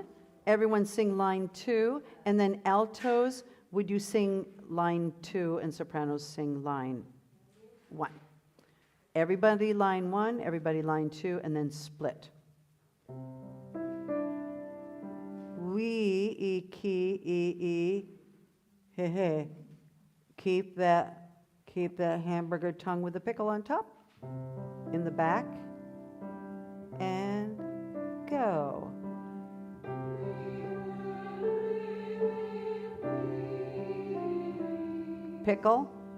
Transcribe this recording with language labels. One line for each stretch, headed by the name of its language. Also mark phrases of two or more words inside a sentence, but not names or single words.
English: Everyone sing line 2, and then altos. Would you sing line 2 and sopranos sing line 1? Everybody line 1, everybody line 2, and then split. We, e, ki, e, he, he. Keep that hamburger tongue with the pickle on top, in the back, and go. Pickle.